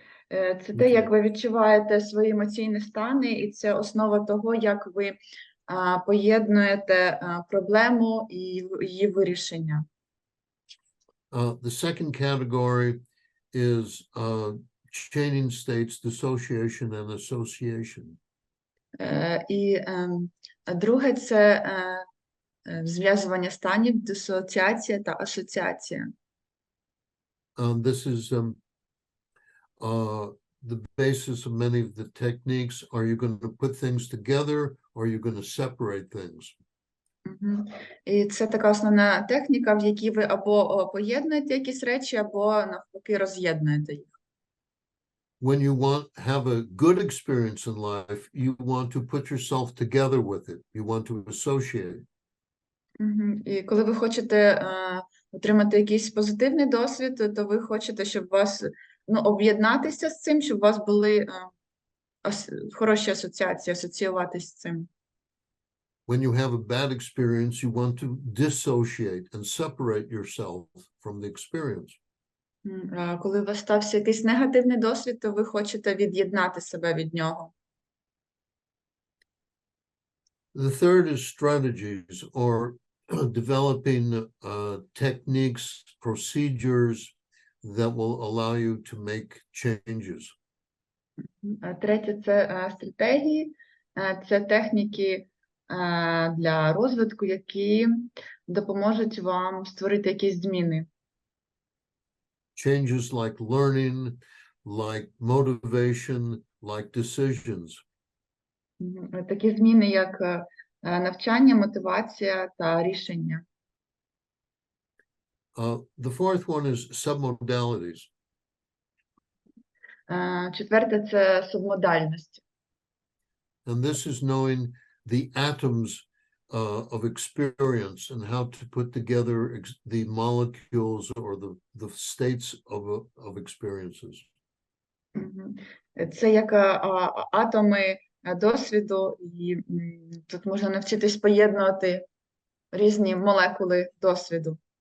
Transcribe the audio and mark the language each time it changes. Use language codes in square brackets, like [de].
[uk] Це те, як ви відчуваєте свої емоційні стани, і це основа того, як ви поєднуєте проблему і її вирішення. [en] The second category is chaining states, dissociation and association. [uk] І друге – це зв'язування станів, дисоціація та асоціація. [en] This is the basis of many of the techniques. Are you going to put things together, or are you going to separate things? [uk] І це така основна техніка, в якій ви або поєднуєте якісь речі, або навпаки роз'єднуєте їх. [en] When you have a good experience in life, you want to put yourself together with it. You want to associate. [uk] І коли ви хочете отримати якийсь позитивний досвід, то ви хочете, щоб вас об'єднатися з цим, щоб у вас були хороші асоціації, асоціюватися з цим. [en] When you have a bad experience, you want to dissociate and separate yourself from the experience. [uk] Коли у вас стався якийсь негативний досвід, то ви хочете від'єднати себе від нього. [en] The third is strategies, or developing techniques, procedures that will allow you to make changes. [uk] Третє – це стратегії, це техніки для розвитку, які допоможуть вам створити якісь зміни. [en] Changes like learning, like motivation, like decisions. [uk] Такі зміни, як навчання, мотивація та рішення. [en] The fourth one is submodalities. [uk] Четверте – це субмодальність. [en] And this is knowing the atoms of experience and how to put together the molecules or the states of experiences. [uk] Це як атоми досвіду, і тут можна навчитись поєднувати різні молекули досвіду.